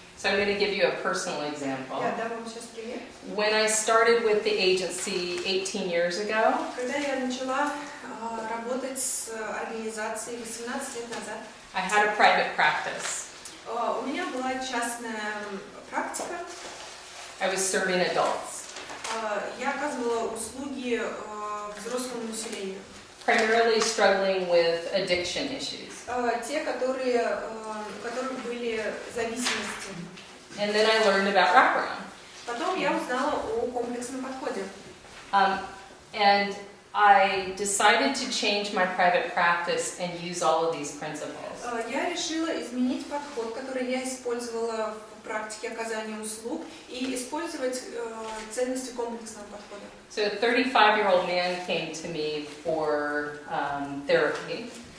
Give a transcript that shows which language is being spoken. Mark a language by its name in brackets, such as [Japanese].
[English] So I'm going to give you a personal example. [Russian] Я дам вам сейчас пример. [English] When I started with the agency 18 years ago, [Russian] Когда я начала работать с организацией 18 лет назад, [English] I had a private practice. [Russian] у меня была частная практика. [English] I was serving adults, [Russian] Я оказывала услуги взрослому населению. [English] primarily struggling with addiction issues. [Russian] Те, у которых были зависимости. [English] And then I learned about wraparound. [Russian] Потом я узнала о комплексном подходе. [English] And I decided to change my private practice and use all of these principles. [Russian] Я решила изменить подход, который я использовала в практике оказания услуг, и использовать ценности комплексного подхода. [English] So a 35-year-old man came to me for therapy.